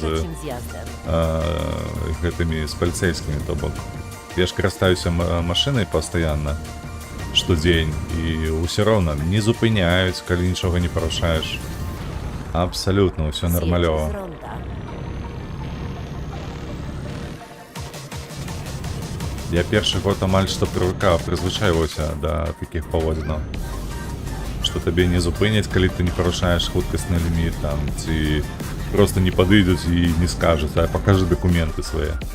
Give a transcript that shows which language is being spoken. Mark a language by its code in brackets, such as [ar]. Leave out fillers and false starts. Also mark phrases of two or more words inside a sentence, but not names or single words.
[pl] Trzecim zjazdem. [be] гэтымі з паліцейскімі, то бок. Я ж карыстаюся машынай пастаянна, штодзень, і ўсё роўна не зупыняюць, калі нічога не парушаеш. Абсалютна, ўсё [pl] Zjedź [be] нармалёва. [pl] z ronda. [be] Я першы год амаль што прызвычайваўся да такіх паводзінаў. Што табе не зупыняць, калі ты не парушаеш хуткасны ліміт, там, ці проста не падыдуць і не скажуць, а пакажы дакументы свае.